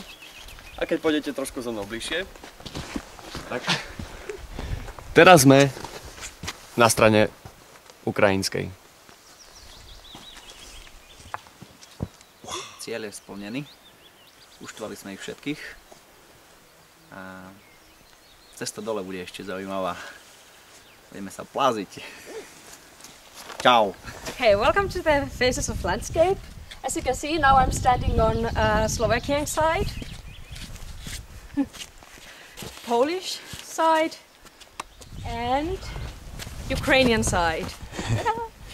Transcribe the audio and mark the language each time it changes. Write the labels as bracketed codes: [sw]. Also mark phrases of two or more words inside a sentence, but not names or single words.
[sk] A keď pôjdete trošku so mnou bližšie, tak teraz sme na strane ukrajinskej. Cieľ je splnený. Uštvali sme ich všetkých. A cesta dole bude ešte zaujímavá. Budeme sa pláziť. Ciao. [en] Okay, welcome to the Faces of Landscape. As you can see, now I'm standing on Slovakian side, Polish side, and Ukrainian side.